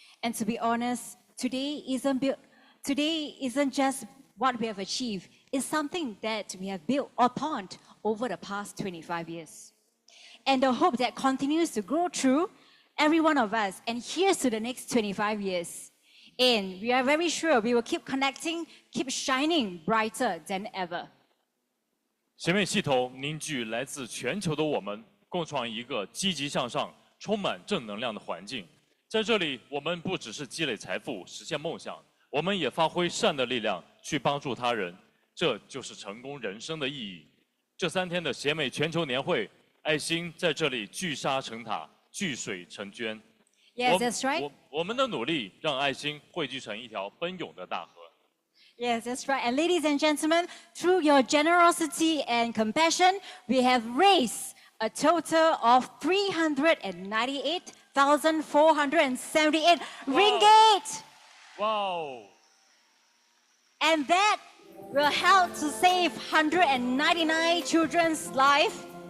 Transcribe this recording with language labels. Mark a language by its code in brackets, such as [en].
[en] And to be honest, today isn't just what we have achieved, it's something that we have built upon over the past 25 years. And the hope that continues to grow through every one of us, and here's to the next 25 years. And we are very sure we will keep connecting, keep shining brighter than ever. [zh] 协美系统凝聚来自全球的我们，共创一个积极向上、充满正能量的环境。在这里，我们不只是积累财富、实现梦想，我们也发挥善的力量去帮助他人。这就是成功人生的意义。这3天的协美全球年会。爱心在这里聚沙成塔，聚水成娟。 [en] Yes, that's right. [zh] 我们的努力让爱心汇聚成一条奔涌的大河。 [en] Yes, that's right. And ladies and gentlemen, through your generosity and compassion, we have raised a total of 398,478 ringgit. Wow. And that will help to save 199 children's lives.